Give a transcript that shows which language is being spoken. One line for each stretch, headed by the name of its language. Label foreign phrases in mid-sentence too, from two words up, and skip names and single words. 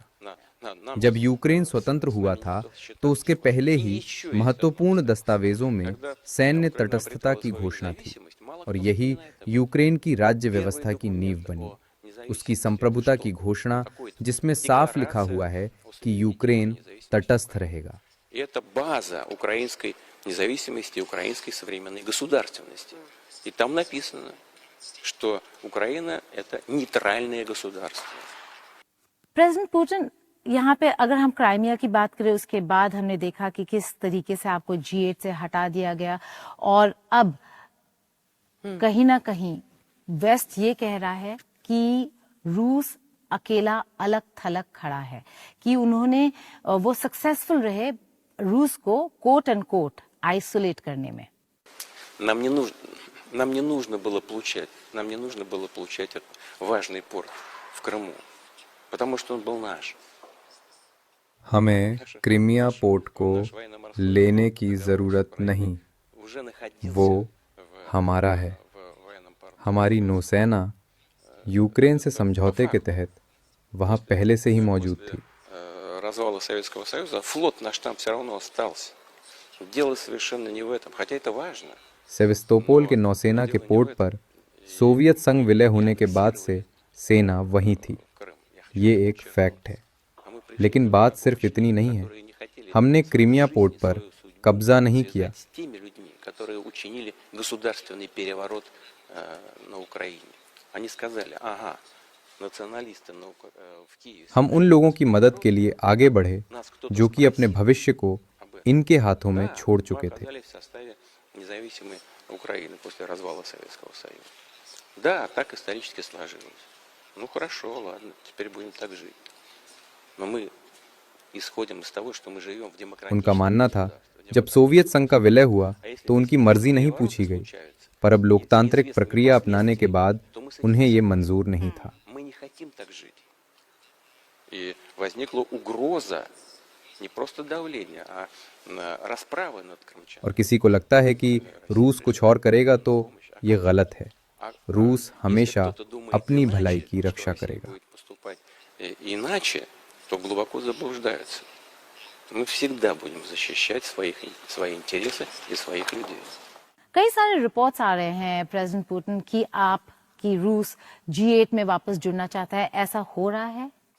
Hindi: जब यूक्रेन स्वतंत्र हुआ था तो उसके पहले ही महत्वपूर्ण दस्तावेजों में सैन्य तटस्थता की घोषणा थी और यही यूक्रेन की राज्य व्यवस्था की नींव बनी। उसकी संप्रभुता की घोषणा जिसमें साफ लिखा हुआ है कि यूक्रेन तटस्थ रहेगा।
Russian: Это база украинской независимости, украинской современной государственности. И там написано, что Украина – это нейтральное государство.
Hindi: प्रेसिडेंट पुतिन, यहाँ पे अगर हम क्राइमिया की बात करें, उसके बाद हमने देखा कि किस तरीके से आपको G8 से हटा दिया गया और अब कहीं ना कहीं वेस्ट ये कह रहा है कि रूस अकेला अलग थलग खड़ा है, कि उन्होंने वो सक्सेसफुल रहे रूस को
English: quote and quote isolate
Hindi: करने में।
Russian: Нам не нужно было получать этот важный порт в Крыму, потому что он был наш.
Hindi: हमें क्रीमिया पोर्ट को लेने की जरूरत नहीं, वो हमारा है। हमारी नौसेना यूक्रेन से समझौते के तहत वहाँ पहले से ही मौजूद थी।
Russian: Развала Советского Союза флот наш там все равно остался. Дело совершенно не в этом, хотя это важно.
Hindi: सेविस्तोपोल के नौसेना के पोर्ट पर सोवियत संघ विलय होने के बाद से सेना वहीं थी, ये एक फैक्ट है। लेकिन बात सिर्फ इतनी नहीं है, हमने क्रीमिया पोर्ट पर कब्जा नहीं किया। हम उन लोगों की मदद के लिए आगे बढ़े जो कि अपने भविष्य को इनके हाथों में छोड़ चुके थे।
Russian: Независимой Украины после развала Советского Союза. Да, так исторически сложилось. Ну хорошо, ладно, теперь будем так жить. Но мы исходим из того, что мы живем в демократическом
Hindi: उनका मानना था जब सोवियत संघ का विलय हुआ तो उनकी मर्जी नहीं पूछी गई, पर अब लोकतांत्रिक प्रक्रिया अपनाने के बाद उन्हें ये मंजूर नहीं था।
Russian: Мы не хотим так жить. И возникла угроза не просто давление, а расправы над Крымчаткой.
Hindi: और किसी को लगता है कि रूस कुछ और करेगा तो ये गलत है। रूस हमेशा अपनी भलाई की रक्षा करेगा।
Russian: Иначе, то глубоко заблуждаются. Мы всегда будем защищать свои интересы и своих людей.
Hindi: कई सारे रिपोर्ट्स आ रहे हैं प्रेसिडेंट पुतिन कि रूस G8 में वापस जुड़ना चाहता है, ऐसा हो रहा है?